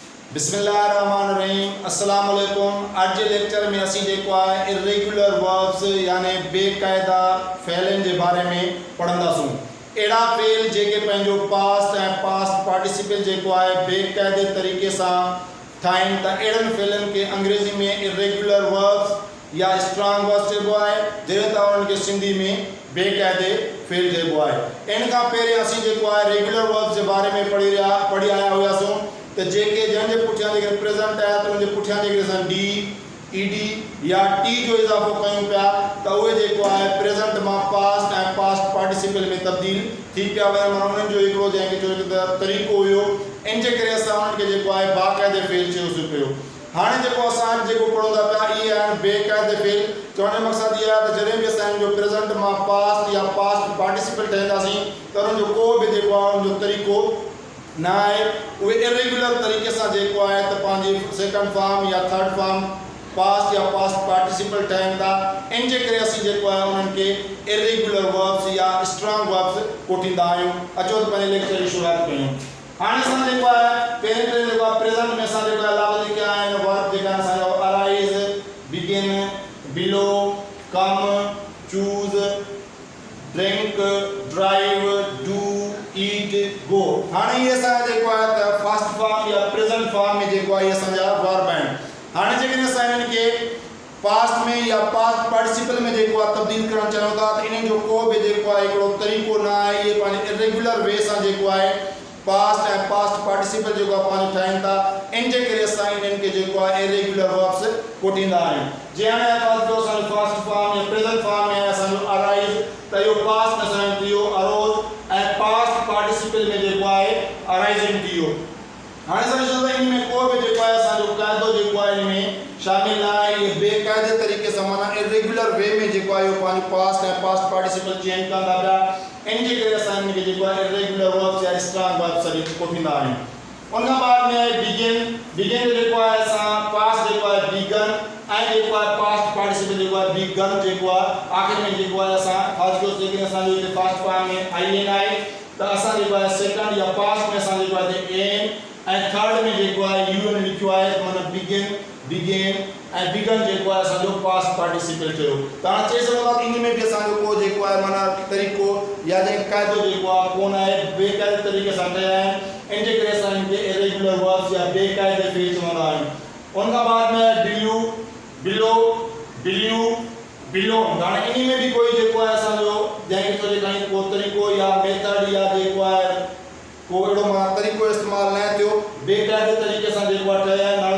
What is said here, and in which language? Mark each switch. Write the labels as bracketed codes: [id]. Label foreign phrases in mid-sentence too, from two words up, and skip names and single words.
[ar] بسم الله الرحمن الرحيم السلام عليكم. [sd] आज के लेक्चर में असी जेको आहे [en] irregular verbs [sd] यानी बेकायदा फ़ेलन के बारे में पढ़ंदासूं। एड़ा फ़ेल जेके पंहिंजो पास्ट ऐं [en] past participle [sd] जेको आहे बेकायदे तरीक़े सां ठाहिनि त एड़नि फ़ेलन के अंग्रेज़ी में [en] irregular verbs [sd] या [en] strong verbs [sd] चइबो आहे, जंहिं त उन्हनि खे सिंधी में बेकायदे फ़ेल चइबो आहे। इन खां पहिरीं असीं जेको आहे [en] regular verbs [sd] के बारे में पढ़ी आया हुआसीं तो जेके जंहिंजे पुठियां जेके प्रेजेंट आया तो उनके पुठियां जेके असां डी ईडी या टी जो इज़ाफ़ो कयूं पिया तो उहे जेको आहे प्रेजेंट मां पास्ट ऐं [en] past participle [sd] में तब्दील थी पिया वञनि। माना उन्हनि जो हिकिड़ो जंहिंखे चयो तरीक़ो हुयो, इन जे करे असां उन्हनि खे जेको आहे बाक़ाइदे फ़ेल चयोसीं पियो। हाणे जेको असां जेको पढ़ूं था पिया इहे आहिनि बेकायदे फ़ेल। चवण जो मक़सदु इहो आहे त जॾहिं बि असां जो प्रेजेंट मां पास्ट या पास्ट पार्टिसिपल ठहंदासीं त उन्हनि जो को बि जेको आहे उनजो तरीक़ो [hi] ना है वो इरेगुलर तरीके से [sd] जेको है तो पांजी [en] second form [sd] या [en] third form past [sd] या [en] past participle [sd] ठहन था। इन जे करे असी जेको है उन्हनि के [en] irregular verbs [sd] या [en] strong verbs [sd] कोठींदा आहियूं। अचो तो पहले लेक्चर की शुरुआत कयूं। हाणे असां जेको है पहले जेको प्रेजेंट में असां जेको लफ़्ज़ लिखिया आहिनि वर्ब जेका असांजो [en] arise, begin, blow, come, choose, drink, drive, do, eat, go. [sd] हाणे ये असांजा जेको आहे त [en] first form [sd] या [en] present form [sd] में जेको आहे असांजा वर्ब आहिनि। हाणे जेकॾहिं असां इन्हनि खे पास्ट में या [en] past participle [sd] में जेको आहे तब्दील करणु चाहियूं था त इन्हनि जो को बि जेको आहे हिकिड़ो तरीक़ो न आहे। इहे पंहिंजे [en] irregular way [sd] सां जेको आहे पास्ट ऐं [en] past participle [sd] जेको आहे पंहिंजो ठाहिनि था। इन जे करे असां इन्हनि खे जेको आहे [en] irregular verbs [sd] कोठींदा आहियूं। जीअं हाणे असांजो [en] first form [sd] या [en] present form [sd] में असांजो अराइज त इहो पास्ट में असांजो थी वियो अरोज ऐं [en] past participle [sd] में जेको आहे अराइजिंग थी वियो। हाणे असां ॾिसूं था इन में को बि जेको आहे असांजो क़ाइदो जेको आहे इन में शामिल न आहे। इहे बेक़ाइदे तरीक़े सां माना [en] irregular way [sd] में जेको आहे इहो पंहिंजो पास्ट ऐं [en] past participle change [sd] कंदा पिया। इन जे करे असां इन खे जेको आहे [en] irregular verbs [sd] या [en] strong verbs [sd] सॼी कोठींदा आहियूं। उन खां बाद में आहे बिगिन। बिगिन जेको आहे असां पास्ट जेको आहे बिगन ऐं जेको आहे [en] past participle [sd] जेको आहे बिगन जेको आहे आख़िर में जेको आहे असां ख़ासि तौर ते असांजो हिते [en] first form [sd] में आई एन आहे त असां जेको आहे सेकंड या पास्ट में असां जेको आहे एन ऐं थर्ड में जेको आहे यू एन लिखियो आहे माना बिगिन, बिगेन ऐं बिगन जेको आहे असांजो [en] past participle [sd] चयो। त हाणे चई सघूं था इन में बि असांजो को जेको आहे माना तरीक़ो या जे क़ाइदो जेको आहे कोन आहे, बेक़ाइदे तरीक़े सां कया आहिनि। इन जे करे असां इन खे [en] irregular verbs [sd] या बेक़ाइदे फ़ेल चवंदा आहियूं। उन खां बाद में [en] blew, blow, blew, blown. [sd] हाणे इन में भी कोई जेको आहे असांजो जंहिंखे चइजे कहीं को तरीक़ो या मेथड या जेको आहे को अहिड़ो माना तरीक़ो इस्तेमालु न थियो, बेक़ाइदे तरीक़े सां जेको आहे ठहिया आहिनि।